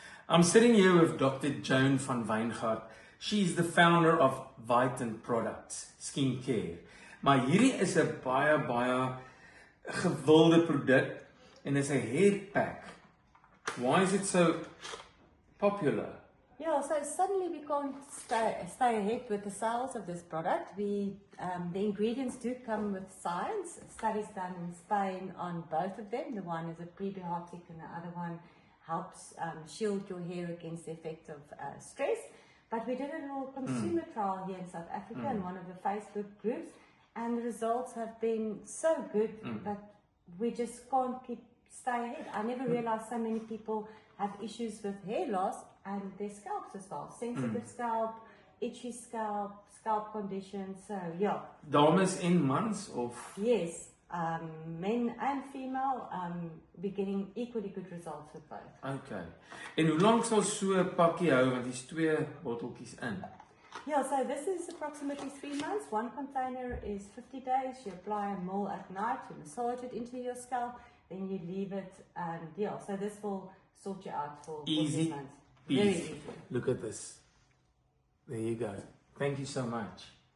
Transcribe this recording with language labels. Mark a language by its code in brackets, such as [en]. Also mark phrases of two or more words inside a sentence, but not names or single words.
[en] I'm sitting here with Dr. Joan van Wijngaard. She's the founder of Vitan Products Skincare. [af] Maar hierdie is 'n baie gewilde produk en is 'n [en] hair pack. Why is it so popular? Yeah, so suddenly we can't stay ahead with the sales of this product. The ingredients do come with science. Studies done in Spain on both of them. The one is a prebiotic and the other one helps shield your hair against the effect of stress. But we did a little consumer trial here in South Africa in one of the Facebook groups, and the results have been so good that we just can't stay ahead. I never realized so many people have issues with hair loss and their scalps as well. Sensitive scalp, itchy scalp, scalp conditions. So yeah. [af] Dames en mans of? [en] Yes, men and female, we're getting equally good results with both. Okay. [af] En hoe lank sal so 'n pakkie hou, want hier's 2 botteltjies in? [en] Yeah, so this is approximately 3 months. One container is 50 days. You apply a mole at night, you massage it into your scalp, then you leave it, and yeah, so this will sort you out for 3 months. Very easy. Look at this. There you go. Thank you so much.